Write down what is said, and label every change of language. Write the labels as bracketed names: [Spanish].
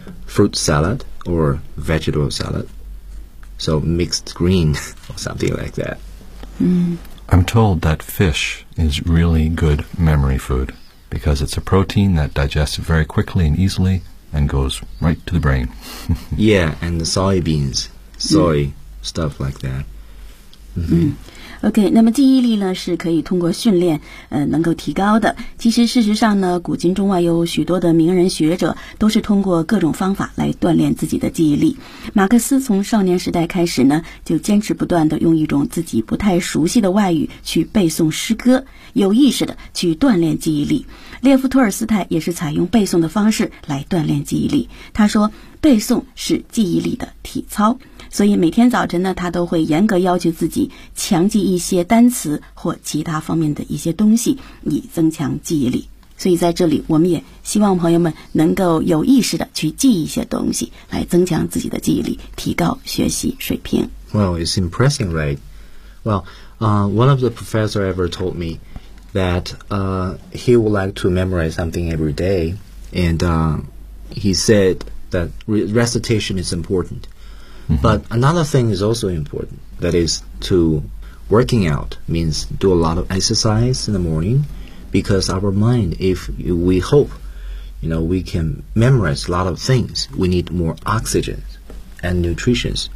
[English] fruit salad or vegetable salad. So mixed green or something like that.、 Mm. I'm told that fish is really good memory food because it's a protein that digests very quickly and easily and goes right to the brain. Yeah, and the soybeans, soy、mm. stuff like that. [Chinese] 嗯 ，OK， 那么记忆力呢是可以通过训练，能够提高的。其实事实上呢，古今中外有许多的名人学者都是通过各种方法来锻炼自己的记忆力。马克思从少年时代开始呢，就坚持不断地用一种自己不太熟悉的外语去背诵诗歌，有意识地去锻炼记忆力。列夫·托尔斯泰也是采用背诵的方式来锻炼记忆力。他说，背诵是记忆力的体操。所以每天早晨呢，他都会严格要求自己强记一些单词或其他方面的一些东西，以增强记忆力。所以在这里，我们也希望朋友们能够有意识的去记一些东西，来增强自己的记忆力，提高学习水平。 [English] Well, it's impressive, right? Well, one of the professors ever told me that he would like to memorize something every day, and he said that recitation is important. Mm-hmm. But another thing is also important, that is to working out means do a lot of exercise in the morning, because our mind, if we hope, you know, we can memorize a lot of things, we need more oxygen and nutrition.